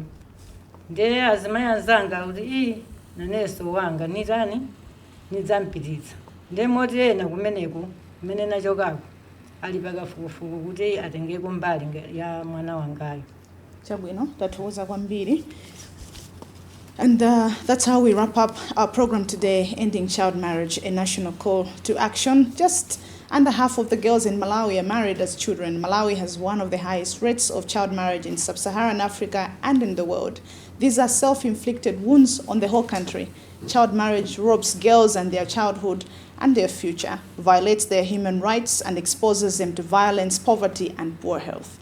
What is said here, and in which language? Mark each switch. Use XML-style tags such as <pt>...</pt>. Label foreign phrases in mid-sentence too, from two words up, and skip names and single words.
<ny>Ndiye azimayi anzanga kuti naneso wanga nitani nidzampititsa, ndiye moti ena kumeneko kumene nachokako ali pakafukufuku kuti atengeko mbali ya mwana wangayo. Chabwino, tathokoza kwambiri.</ny> <en>And that's how we wrap up our program today, Ending Child Marriage, a national call to action. Just under half of the girls in Malawi are married as children. Malawi has one of the highest rates of child marriage in sub-Saharan Africa and in the world. These are self-inflicted wounds on the whole country. Child marriage robs girls and their childhood and their future, violates their human rights, and exposes them to violence, poverty, and poor health.</en>